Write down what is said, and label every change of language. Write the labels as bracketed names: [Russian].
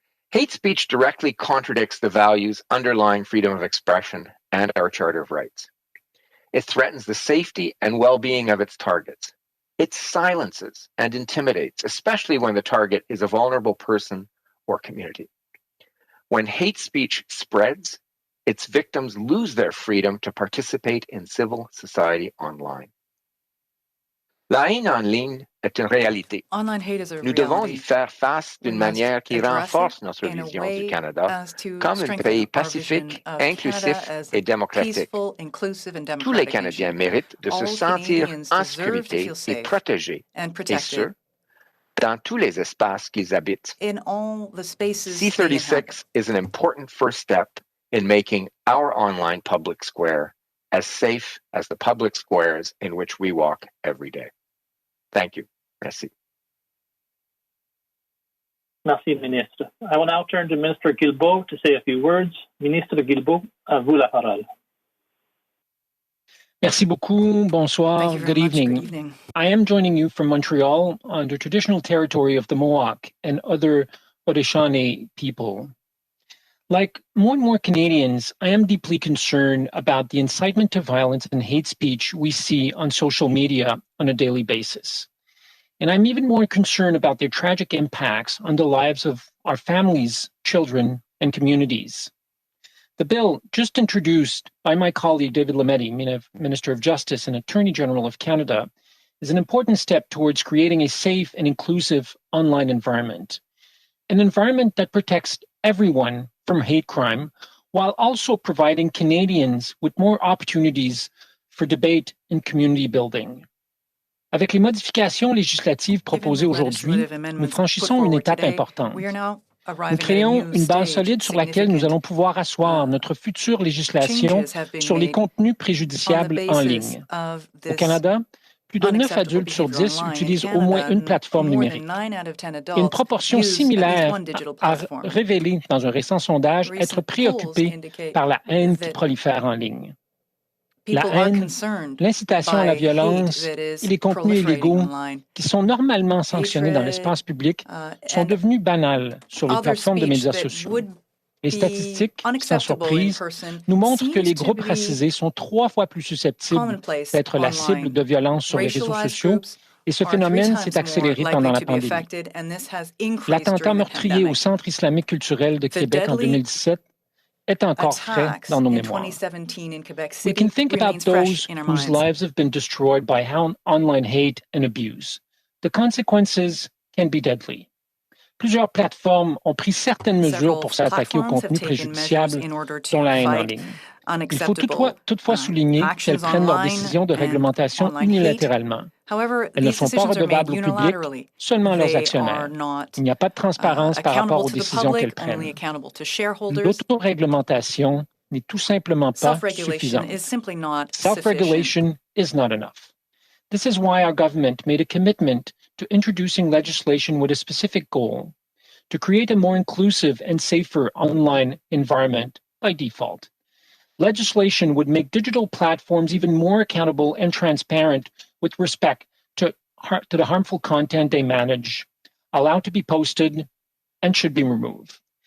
[English] Hate speech directly contradicts the values underlying freedom of expression and our Charter of Rights. It threatens the safety and well-being of its targets. It silences and intimidates, especially when the target is a vulnerable person or community. When hate speech spreads, its victims lose their freedom to participate in civil society online. [French] La haine en ligne est une réalité. Nous devons y faire face d'une manière qui renforce notre vision du Canada comme un pays pacifique, inclusif et démocratique. Tous les Canadiens méritent de se sentir en sécurité et protégés, et ce, dans tous les espaces qu'ils habitent. [English] C36 is an important first step in making our online public square as safe as the public squares in which we walk every day. Thank you. [French] Merci. Merci, Ministre. [English] I will now turn to Minister Guilbeault to say a few words. [French] Ministre Guilbeault, à vous la parole. Merci beaucoup. Bonsoir. [English] Good evening. I am joining you from Montreal on the traditional territory of the Mohawk and other Haudenosaunee people. Like more and more Canadians, I am deeply concerned about the incitement to violence and hate speech we see on social media on a daily basis. And I'm even more concerned about their tragic impacts on the lives of our families, children, and communities. The bill just introduced by my colleague David Lametti, Minister of Justice and Attorney General of Canada, is an important step towards creating a safe and inclusive online environment. An environment that protects everyone from hate crime, while also providing Canadians with more opportunities for debate and community building. [French] Avec les modifications législatives proposées aujourd'hui, nous franchissons une étape importante. Nous créons une base solide sur laquelle nous allons pouvoir asseoir notre future législation sur les contenus préjudiciables en ligne. Au Canada, plus de 9 adultes sur 10 utilisent au moins une plateforme numérique. Une proportion similaire a révélé dans un récent sondage être préoccupée par la haine qui prolifère en ligne. La haine, l'incitation à la violence et les contenus illégaux qui sont normalement sanctionnés dans l'espace public sont devenus banals sur les plateformes de médias sociaux. Les statistiques, sans surprise, nous montrent que les groupes racisés sont 3 fois plus susceptibles d'être la cible de violences sur les réseaux sociaux, et ce phénomène s'est accéléré pendant la pandémie. L'attentat meurtrier au Centre islamique culturel de Québec en 2017 est encore frais dans nos mémoires. [English] We can think about those whose lives have been destroyed by online hate and abuse. The consequences can be deadly. [French] Plusieurs plateformes ont pris certaines mesures pour s'attaquer aux contenus préjudiciables, dont la haine en ligne. Il faut toutefois souligner qu'elles prennent leurs décisions de réglementation unilatéralement. Elles ne sont pas redevables au public, seulement à leurs actionnaires. Il n'y a pas de transparence par rapport aux décisions qu'elles prennent. L'autoréglementation n'est tout simplement pas suffisante. [English] Self-regulation is not enough. This is why our government made a commitment to introducing legislation with a specific goal, to create a more inclusive and safer online environment by default. Legislation would make digital platforms even more accountable and transparent with respect to the harmful content they manage, allowed to be posted, and should be removed.